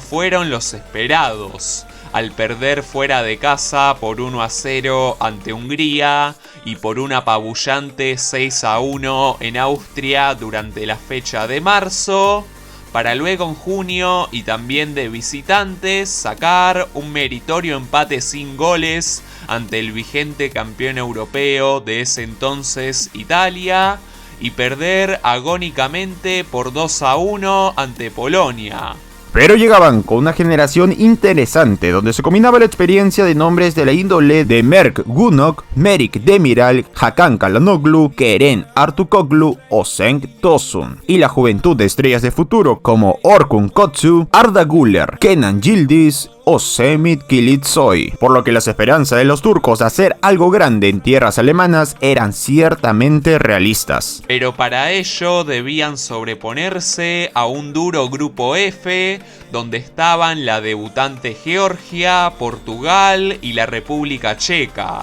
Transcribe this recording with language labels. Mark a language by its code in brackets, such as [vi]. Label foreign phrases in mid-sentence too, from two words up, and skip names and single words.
[es] fueron los esperados, al perder fuera de casa por 1-0 ante Hungría y por un apabullante 6-1 en Austria durante la fecha de marzo, para luego en junio y también de visitantes sacar un meritorio empate sin goles ante el vigente campeón europeo de ese entonces, Italia, y perder agónicamente por 2-1 ante Polonia. Pero llegaban con una generación interesante, donde se combinaba la experiencia de nombres de la índole de Merk Gunok, Merik Demiral, Hakan Çalhanoğlu, Kerem Aktürkoğlu o Cenk Tosun, y la juventud de estrellas de futuro como Orkun Kökçü, Arda Güler, Kenan Yıldız o Semih Kılıçsoy, por lo que las esperanzas de los turcos de hacer algo grande en tierras alemanas eran ciertamente realistas. Pero para ello debían sobreponerse a un duro grupo F, donde estaban la debutante Georgia, Portugal y la República Checa.